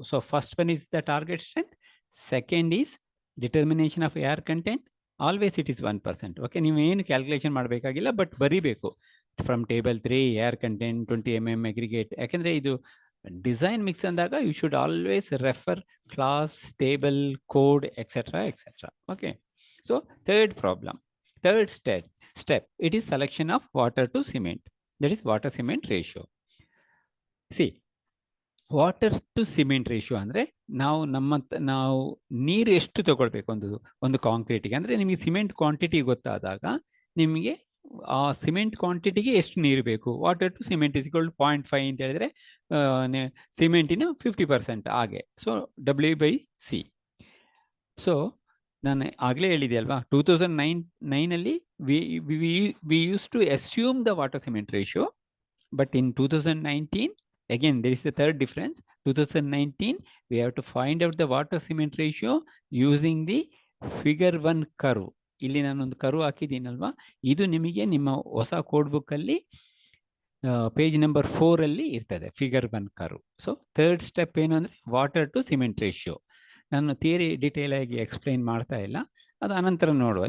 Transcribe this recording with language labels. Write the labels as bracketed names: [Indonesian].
[English] So first one is the target strength, second is determination of air content. Always it is 1%. [Kannada] Okay, ನೀವು ಏನು calculation ಮಾಡಬೇಕಾಗಿಲ್ಲ, but ಬರೀಬೇಕು from table 3 air content 20 mm aggregate. ಯಾಕೆಂದರೆ ಇದು design mix ಅಂದಾಗ [English] you should always refer [Kannada] class, table, code, etcetera etcetera. [English] Okay, so third problem, third step, it is selection of water to cement, that is water cement ratio. [Kannada] See, water to cement ratio ಅಂದರೆ ನಾವು ನೀರು ಎಷ್ಟು ತಗೊಳ್ಬೇಕು ಒಂದು ಕಾಂಕ್ರೀಟಿಗೆ. ಅಂದರೆ ನಿಮಗೆ cement quantity ಗೊತ್ತಾದಾಗ ನಿಮಗೆ ಆ ಸಿಮೆಂಟ್ ಕ್ವಾಂಟಿಟಿಗೆ ಎಷ್ಟು ನೀರು ಬೇಕು. Water to cement [English] is equal to 0.5 [Kannada] ಅಂತ ಹೇಳಿದ್ರೆ ಸಿಮೆಂಟಿನ 50% ಹಾಗೆ. [English] So W/C. [Kannada] ಸೊ ನಾನು ಆಗಲೇ ಹೇಳಿದೆ ಅಲ್ವಾ, [English] 2009 we use to assume the water cement ratio, but in 2019 again there is the third difference. 2019 we have to find out the water cement ratio using the figure 1 curve. [Kannada] ಇಲ್ಲಿ ನಾನೊಂದು curve ಹಾಕಿದ್ದೀನಲ್ವಾ, ಇದು ನಿಮಗೆ ನಿಮ್ಮ ಹೊಸ ಕೋಡ್ ಬುಕ್ಕಲ್ಲಿ page number 4 ಅಲ್ಲಿ ಇರ್ತದೆ, figure 1 curve. So third step ಏನು ಅಂದರೆ ವಾಟರ್ ಟು ಸಿಮೆಂಟ್ ರೇಷಿಯೋ. ನಾನು ಥಿಯರಿ ಡೀಟೇಲ್ ಆಗಿ ಎಕ್ಸ್ಪ್ಲೈನ್ ಮಾಡ್ತಾ ಇಲ್ಲ, ಅದು ಅನಂತರ ನೋಡುವ.